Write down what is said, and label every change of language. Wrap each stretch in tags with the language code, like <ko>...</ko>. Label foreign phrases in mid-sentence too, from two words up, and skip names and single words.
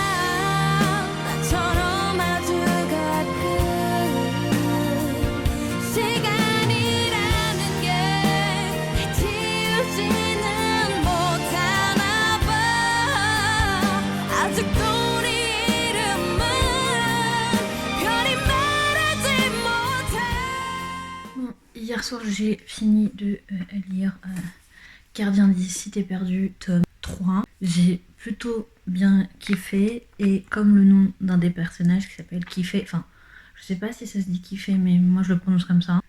<ko>나처럼 아주 가끔 시간이라는 게 지우지는 못하나 봐 아직도 우리 이름은 별이 말하지 못해</ko> <fr>Bon, hier soir, j'ai fini de lire Gardien des Cités Perdues, tome 3. J'ai plutôt bien kiffé, et comme le nom d'un des personnages qui s'appelle Kiffé, enfin, je sais pas si ça se dit Kiffé, mais moi je le prononce comme ça.</fr>